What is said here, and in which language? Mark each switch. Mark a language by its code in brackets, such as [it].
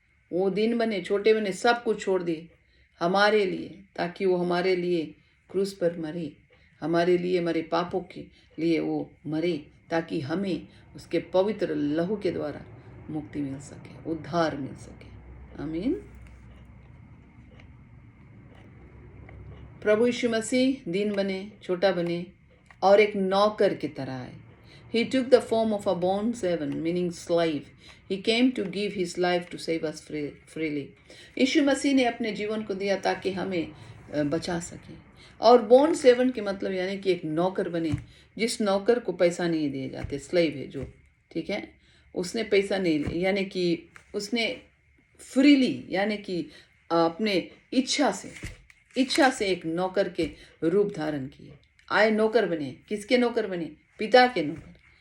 [hi] वो दिन बने, छोटे बने, सब कुछ छोड़ दिए हमारे लिए, ताकि वो हमारे लिए क्रूस पर मरे, हमारे लिए, हमारे पापों के लिए वो मरे, ताकि हमें उसके पवित्र लहू के द्वारा मुक्ति मिल सके, उद्धार मिल सके। आमीन। प्रभु यीशु मसीह दिन बने, छोटा बने और एक नौकर की तरह आए। [en] He took the form of a born servant, meaning slave. He came to give his life to save us freely. [hi] यीशु मसीह ने अपने जीवन को दिया ताकि हमें बचा सके। और [en] born servant [hi] के मतलब यानी कि एक नौकर बने, जिस नौकर को पैसा नहीं दिए जाते, स्लेव है जो, ठीक है, उसने पैसा नहीं लिया, यानी कि उसने फ्रीली, यानी कि अपने इच्छा से एक नौकर के रूप धारण किए, आए, नौकर बने। किसके नौकर बने? पिता के नौकर।